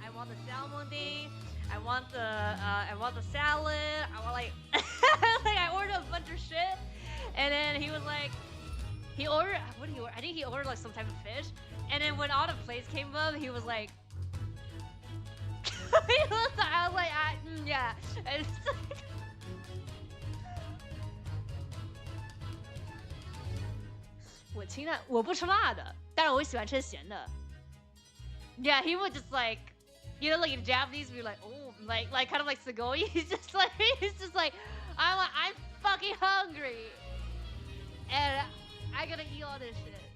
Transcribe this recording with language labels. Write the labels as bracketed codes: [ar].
[en] I want the salmon thing. I want the salad. I want like, like I ordered a bunch of shit, and then he was like, he ordered, what did he order? I think he ordered like some type of fish, and then when all the plates came up, he was like, I was like, yeah. And it's like, [zh] 我不吃辣的，但是我喜欢吃咸的。 [en] Yeah, he would just like, you know, like in Japanese, we like, oh, like kind of like Sugoi. He's just like, I'm fucking hungry, and I gotta eat all this shit.